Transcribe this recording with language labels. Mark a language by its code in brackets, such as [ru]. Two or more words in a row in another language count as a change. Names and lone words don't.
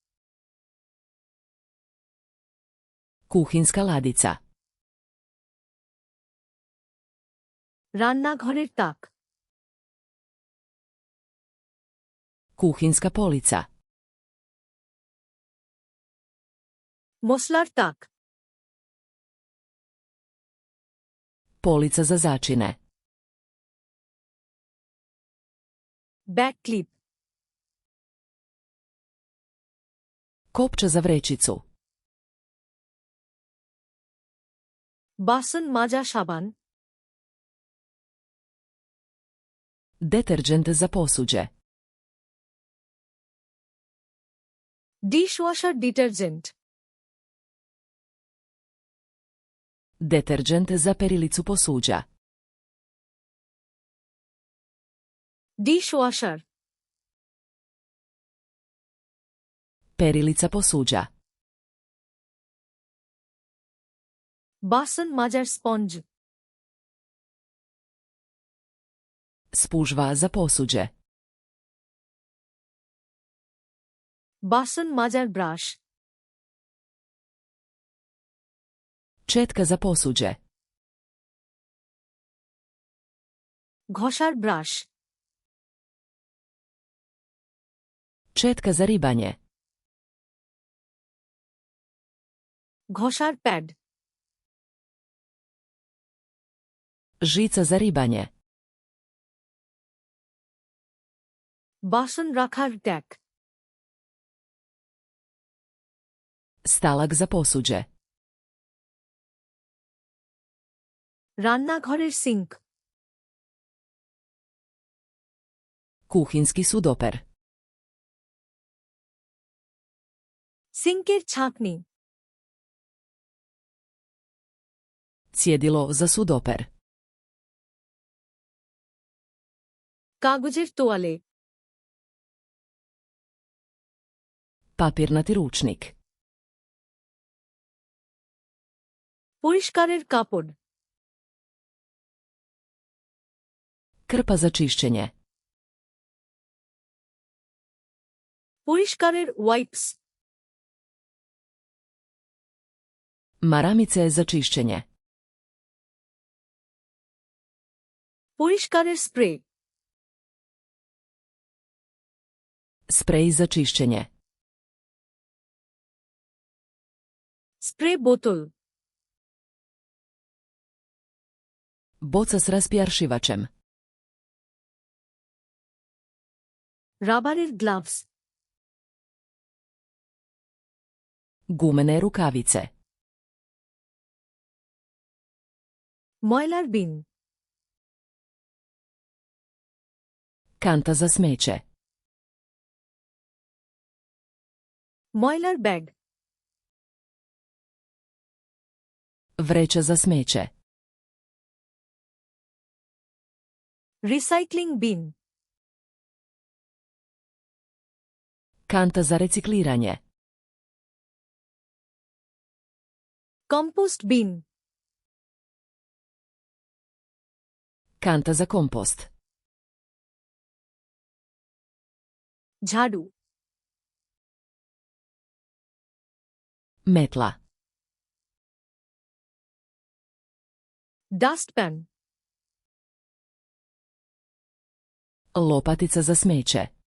[hr] Kuhinjska ladica. [bn] রান্নাঘরের তাক, [hr] Kuhinjska polica. [bn] মশলার তাক, [hr] Polica za začine. [en] bag clip, [hr] Kopča za vrećicu. [bn] বাসন মাজা সাবান, [hr] Deterđent za posuđe. [en] dishwasher detergent, [hr] Deterđent za perilicu posuđa. [bn] ডিশওয়াশার, [hr] Perilica posuđa. বাসন মাজার স্পঞ্জ, Spužva za posuđe. বাসন মাজার ব্রাশ, Četka za posuđe. ঘষার ব্রাশ, Četka za ribanje. ঘষার প্যাড, Žica za ribanje. বাসন রাখার ট্যাক, Stalak za posuđe. রান্নাঘরের সিঙ্ক, Kuhinjski sudoper. সিঙ্কের ছাঁকনি, Cjedilo za sudoper. কাগজের তোয়ালে, Papirnati ručnik. পরিষ্কারের কাপড়, Krpa za čišćenje. পরিষ্কারের ওয়াইপস, Maramice za čišćenje. পরিষ্কারের স্প্রে, Sprej za čišćenje. স্প্রে বোতল, Boca s raspjaršivačem. রাবারের গ্লাভস, Gumene rukavice. ময়লার বিন, Kanta za smeće. ময়লার ব্যাগ, Vreća za smeće. [en] recycling bin, [hr] Kanta za recikliranje. [en] compost bin, [hr] Kanta za kompost. [bn] ঝাড়ু, [hr] Metla. [bn] ডাস্টপ্যান, [hr] Lopatica za smeće.